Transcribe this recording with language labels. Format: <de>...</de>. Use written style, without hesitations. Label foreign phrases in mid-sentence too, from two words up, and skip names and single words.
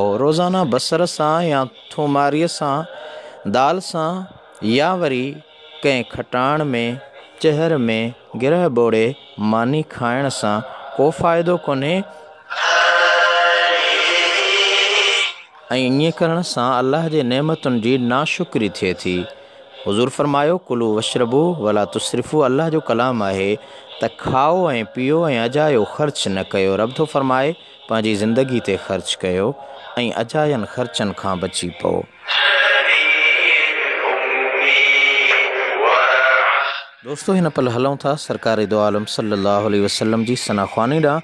<sd>रोज़ाना बसर सां या थूमारीअ सां, दाल सां, या वरी कंहिं खटाण में, चहर में गिरह ॿोड़े मानी खाइण सां को फ़ाइदो कोन्हे ऐं ईअं करण सां अल्लाह जे नेमतुनि जी नाशुक्री थिए थी। हुज़ूर फ़रमायो,</sd> <ar>كلوا واشربوا ولا تسرفوا.</ar> <sd>अल्लाह जो कलाम आहे त खाओ ऐं पीओ ऐं अजायो ख़र्च न कयो। रब थो फ़रमाए पंहिंजी ज़िंदगी ते ख़र्च कयो ऐं अजायनि ख़र्चनि खां बची पओ। दोस्तों हिन पल हलूं था सरकार दो आलम</sd> <ar>صلى الله عليه وسلم</ar> <sd>जी सनाख़्वानी ॾांहुं।</sd>